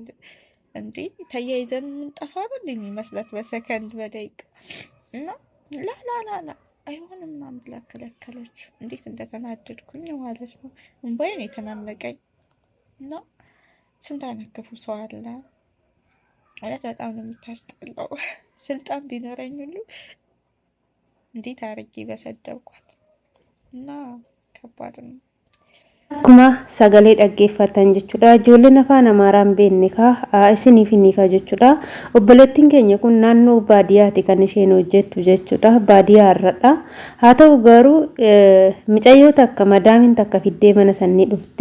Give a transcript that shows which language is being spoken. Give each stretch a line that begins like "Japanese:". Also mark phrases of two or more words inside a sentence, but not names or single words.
Amharic: እንዴ ተያይዘን የምንጠፋ ነው የሚመስላት በሰከንድ በደቂቃ። እና ላላላላ አይሆንም ምናምን ብላ ከለከለችው። እንዴት እንደተናደድኩኝ ማለት ነው። እንባዬን የተናነቀኝ። እና ስንት አይነት ክፉ ሰው አለ ማለት በጣም ነው የምታስጠላው። ስልጣን ቢኖረኝ ሁሉ እንዴት አርጌ በሰደብኳት። እና ከባድ ነው።
Oromo: Akkuma sagalee dhaggeeffatan jechuudha. Ijoolleen afaan Amaaraan beekne isiniif ni jechuudha. Obboleettiin keenya kun naannoo baadiyyaati kan isheen hojjettu jechuudha. Baadiyyaa irradha. Haa ta'u garuu micayyoo takka madaamiin takka fiddee mana sanii dhufti.